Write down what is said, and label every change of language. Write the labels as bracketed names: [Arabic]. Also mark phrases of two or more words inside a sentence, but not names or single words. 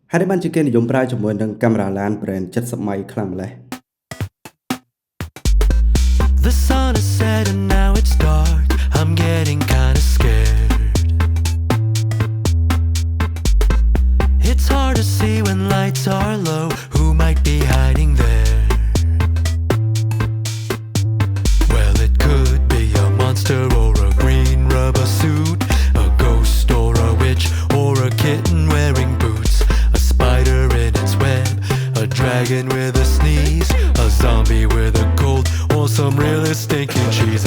[Khmer] ហើយបានជាគេនិយមប្រើជាមួយនឹងកាមេរ៉ាឡាន brand 70ម៉ៃខ្លាំងម្ល៉េះ [English] The sun is set and now it's dark. I'm getting kinda scared. It's hard to see when lights are low. Who might be hiding there? Well, it could be a monster or a green rubber suit, a ghost or a witch or a kitten wearing boots, a spider in its web, a dragon with a sneeze, a zombie with a cold, or some really stinky cheese.